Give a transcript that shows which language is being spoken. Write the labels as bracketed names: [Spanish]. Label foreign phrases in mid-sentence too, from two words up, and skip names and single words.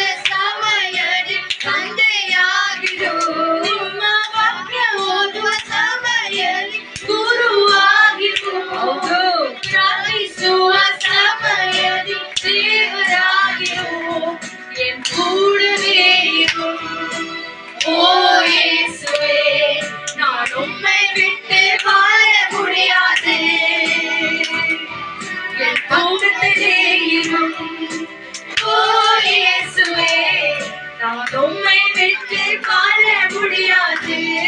[Kannada] ಸಮಯದಿ ತಂದೆಯಾಗಿರು ನಿಮ್ಮ ವಾಕ್ಯ ಓದುವ ಸಮಯದಿ ಗುರುವಾಗಿರು ಪ್ರಾರ್ಥಿಸುವ ಸಮಯದಿ ದೇವರಾಗಿರು ಎನ್ ಕೂಡವೇ ಇರು [Tamil] ஓ இயேசுவே நான் உம்மை விட்டு வாழ முடியாது என் பக்கத்திலே இரும் ஓ இயேசுவே நான் உம்மை விட்டு வாழ முடியாது